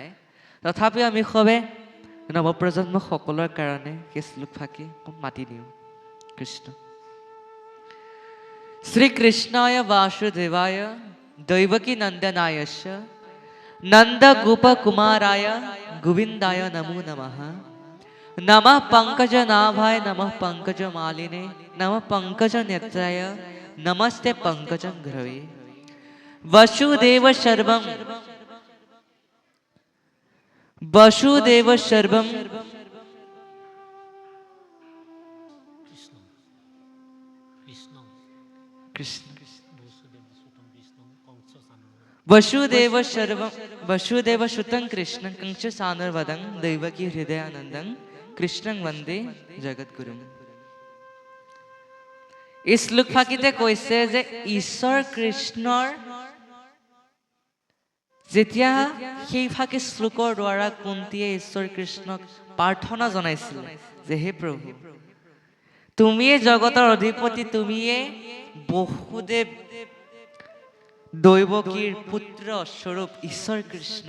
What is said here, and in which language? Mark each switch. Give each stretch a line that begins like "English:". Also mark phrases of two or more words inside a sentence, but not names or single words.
Assamese: তথাপিও আমি সবে নৱপ্ৰজন্ম সকলৰ কাৰণে সেই শ্লোক ফাঁকি মাতি দিওঁ।
Sanskrit: কৃষ্ণ শ্ৰীকৃষ্ণায় বাসুদেৱায় দৈৱকী নন্দনায়শ্চ নন্দ গোপ কুমারায় গোবিন্দায় নমো নমঃ। নমঃ পঙ্কজ নাভায় নমঃ পঙ্কজ মালিনে নমঃ পঙ্কজ নেত্রায় নমস্তে পঙ্কজ ঘ্রবে। वसुदेव सर्वं वसुदेव सर्वं वसुदेव सर्वं वसुदेव सुतं कृष्णं कंस सानुरवदं दैवकी हृदयानंदं कृष्णं वंदे जगद्गुरुं।
Assamese: এই শ্লোক ফাঁকিতে কৈছে যে ঈশ্বৰ কৃষ্ণৰ যেতিয়া সেই ফাঁকি শ্লোকৰ দ্বাৰা কুন্তীয়ে ঈশ্বৰ কৃষ্ণক প্ৰাৰ্থনা জনাইছিল যে হে প্ৰভু, তুমিয়ে জগতৰ অধিপতি, তুমিয়ে বসুদেৱ দৈৱকীৰ পুত্ৰ স্বৰূপ ঈশ্বৰ কৃষ্ণ।